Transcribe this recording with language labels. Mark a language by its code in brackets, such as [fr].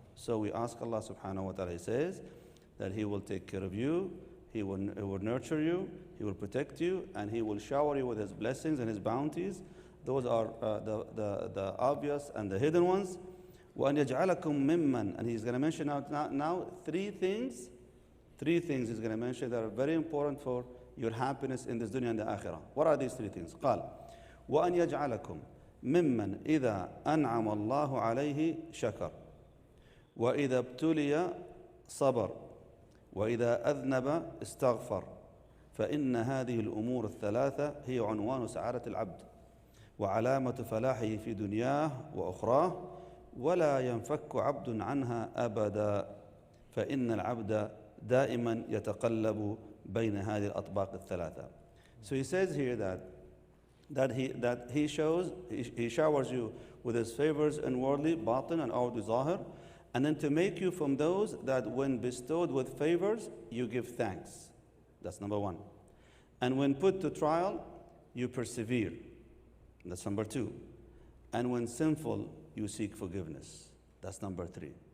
[en] So we ask Allah subhanahu wa ta'ala, He says that He will take care of you, He will nurture you, He will protect you, and He will shower you with His blessings and His bounties. Those are the obvious and the hidden ones. [ar] وَأَنْ يَجْعَلَكُمْ مِمَّنْ, [en] and he's going to mention now 3 things. 3 things he's going to mention that are very important for your happiness in this dunya and the akhirah. What are these 3 things? [ar] قال وَأَنْ يَجْعَلَكُمْ مِمَّنْ إِذَا أَنْعَمَ اللَّهُ عَلَيْهِ شَكَرْ وَإِذَا ابْتُلِيَ صَبَرْ وَإِذَا أَذْنَبَ اسْتَغْفَرْ فإن هذه الأمور الثلاثة هي عنوان سعادة العبد وعلامة فلاحه في دنياه وأخراه ولا ينفك عبد عنها أبدا فإن العبد دائما يتقلب بين هذه الأطباق الثلاثة. [en] So he says here that he showers you with his favors inwardly, batin and outwardly zahir, and then to make you from those that when bestowed with favors you give thanks. That's number 1. And when put to trial you persevere. That's number 2. And when sinful you seek forgiveness. That's number 3.